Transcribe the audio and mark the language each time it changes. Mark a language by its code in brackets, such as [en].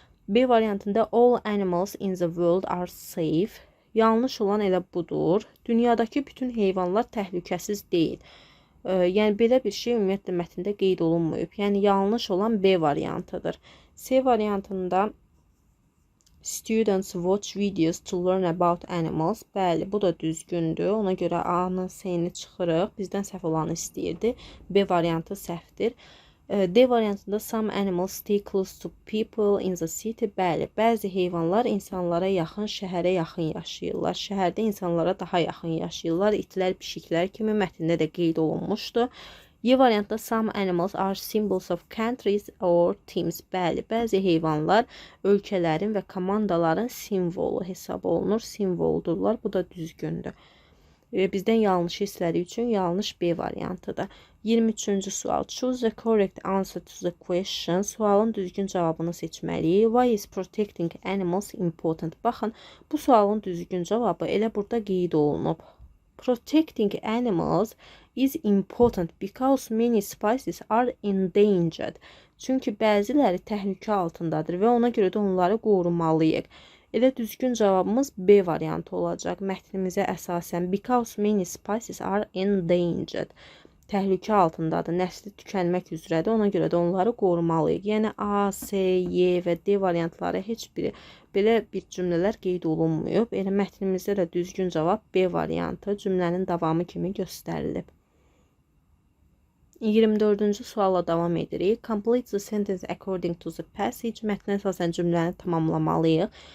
[az] B variantında [en] all animals in the world are safe. [az] Yanlış olan elə budur. Dünyadakı bütün heyvanlar təhlükəsiz deyil. Yəni belə bir şey ümumiyyətlə mətndə qeyd olunmayıb. Yəni yanlış olan B variantıdır. C variantında [en] Students watch videos to learn about animals. [az] Bəli, bu da düzgündür. Ona görə A-nın S-ni çıxırıq. Bizdən səhv olanı istəyirdi. B variantı səhvdir. D variantında [en] some animals stay close to people in the city. [az] Bəli, bəzi heyvanlar insanlara yaxın, şəhərə yaxın yaşayırlar. Şəhərdə insanlara daha yaxın yaşayırlar. İtlər, pişiklər kimi mətndə də qeyd olunmuşdu. Y variantda [en] some animals are symbols of countries or teams. [az] Bəli, bəzi heyvanlar ölkələrin və komandaların simvolu hesab olunur, simvoldurlar. Bu da düzgündür. Bizdən yanlış istədiyi üçün yanlış B variantıdır. 23-cü sual. [en] Choose the correct answer to the question. [az] Sualın düzgün cavabını seçməliyik. [en] Why is protecting animals important? [az] Baxın, bu sualın düzgün cavabı elə burada qeyd olunub. [en] Protecting animals is important because many species are endangered. [az] Çünki bəziləri təhlükə altındadır və ona görə də onları qorumalıyıq. Elə düzgün cavabımız B variantı olacaq. Mətnimizə əsasən [en] because many species are endangered. [az] Təhlükə altındadır, nəsli tükənmək üzrədir, ona görə də onları qorumalıyıq. Yəni A, S, Y və D variantları heç biri belə bir cümlələr qeyd olunmuyub. Elə mətnimizdə də düzgün cavab B variantı cümlənin davamı kimi göstərilib. 24-cü sualla davam edirik. [en] Complete the sentence according to the passage. [az] Mətnə əsasən cümləni tamamlamalıyıq.